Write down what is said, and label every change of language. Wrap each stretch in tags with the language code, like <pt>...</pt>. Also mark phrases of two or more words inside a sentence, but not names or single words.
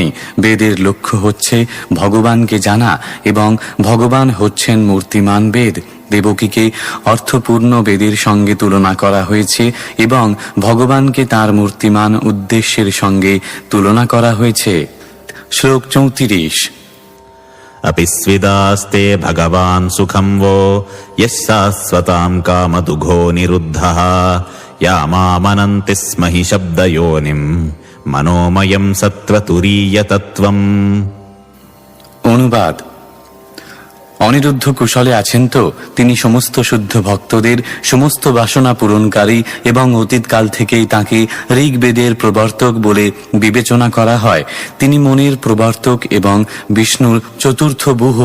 <bn>বেদের লক্ষ্য হচ্ছে ভগবানকে জানা এবং ভগবান হচ্ছেন মূর্তিমান বেদ। দেবকীকে অর্থপূর্ণ বেদের সঙ্গে তুলনা করা হয়েছে এবং ভগবানকে তার মূর্তিমান উদ্দেশ্যের সঙ্গে তুলনা করা হয়েছে। শ্লোক 34।</bn> <sa>अपि स्विदास्ते भगवान् सुखं वो यः शाश्वतां कामदुघो निरुद्धः या मामनन्ति स्म हि शब्दयोनिम् मनोमयं सत्त्वतुरीयतत्त्वम्।</sa> <bn>অনুবাদ: অনিরুদ্ধ কুশলে আছেন তো? তিনি সমস্ত শুদ্ধ ভক্তদের সমস্ত বাসনা পূরণকারী এবং অতীতকাল থেকেই তাঁকে ঋগ্বেদের প্রবর্তক বলে বিবেচনা করা হয়। তিনি মনের প্রবর্তক এবং বিষ্ণুর চতুর্থ বুহ।</bn>